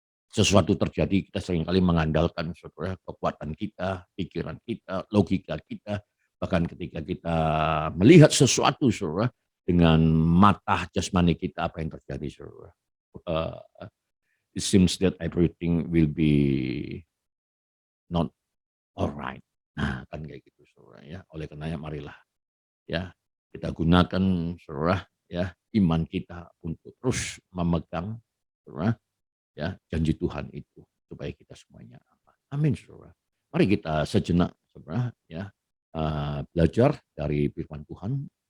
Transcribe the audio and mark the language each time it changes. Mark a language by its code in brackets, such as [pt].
[id] sesuatu terjadi kita seringkali mengandalkan saudara kekuatan kita, pikiran kita, logika kita, bahkan ketika kita melihat sesuatu saudara dengan mata jasmani kita apa yang terjadi saudara. [en] It seems that everything will be not alright. [id] Nah, kan kayak gitu saudara ya. Oleh karenanya marilah ya kita gunakan saudara ya iman kita untuk terus memegang saudara ya janji Tuhan itu supaya kita semuanya aman. Amin saudara. Mari kita sejenak saudara ya belajar dari firman Tuhan.